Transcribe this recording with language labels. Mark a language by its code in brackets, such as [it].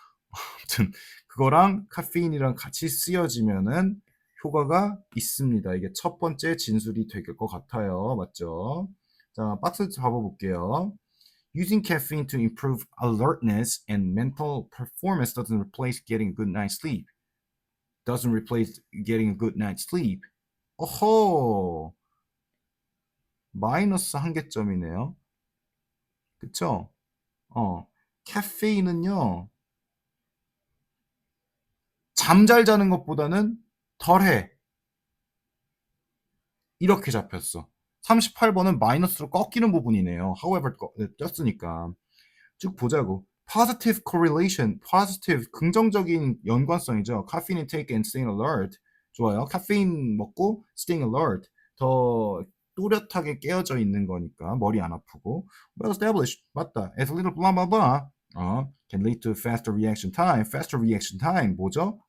[ko] 아무튼 그거랑 카페인이랑 같이 쓰여지면은 효과가 있습니다. 이게 첫 번째 진술이 될 것 같아요. 맞죠? 자, 박스 잡아볼게요. [en] Using caffeine to improve alertness and mental performance doesn't replace getting a good night's sleep. doesn't replace getting a good night's sleep. [ko] 어허, 마이너스 한 개점이네요. 그쵸? 카페인은요, 잠 잘 자는 것보다는 덜해. 이렇게 잡혔어. 38번은 마이너스로 꺾이는 부분이네요. however 떴으니까. 쭉 보자고. [en] positive correlation, positive [ko] 긍정적인 연관성이죠. [en] caffeine intake and staying alert. [ko] 좋아요. 카페인 먹고 staying alert. 더 또렷하게 깨어져 있는 거니까 머리 안 아프고. [en] well established. [ko] 맞다. [en] as a little blah blah blah. can lead to faster reaction time. faster reaction time 뭐죠?